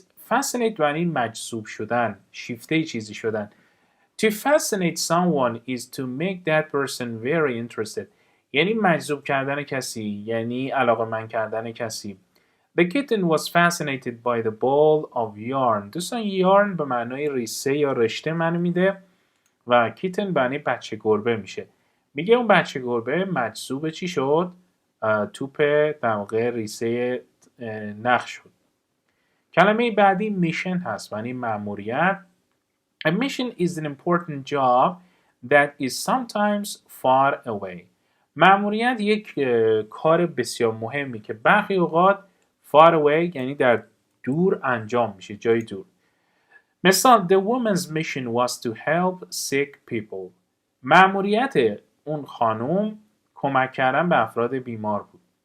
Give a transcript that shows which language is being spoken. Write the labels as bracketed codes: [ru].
[fa] fascinate معنی مجذوب شدن، شیفته چیزی شدن. [en] To fascinate someone is to make that person very interested. [fa] یعنی مجذوب کردن کسی، یعنی علاقه‌مند کردن کسی. [en] The kitten was fascinated by the ball of yarn. [fa] دوستان yarn به معنای ریسه یا رشته معنی میده و kitten به معنی بچه گربه میشه. میگه اون بچه گربه مجذوب چی شد؟ توپ در واقع ریسه نخ شد. کلمه بعدی میشن هست، یعنی مأموریت. [en] A mission is an important job that is sometimes far away. [fa] مأموریت یک کار بسیار مهمی که برخی اوقات [en] far away [fa] یعنی در دور انجام میشه، جای دور. [en] مثال The woman's mission was to help sick people. [fa] مأموریت اون خانم کمک کردن به افراد بیمار بود.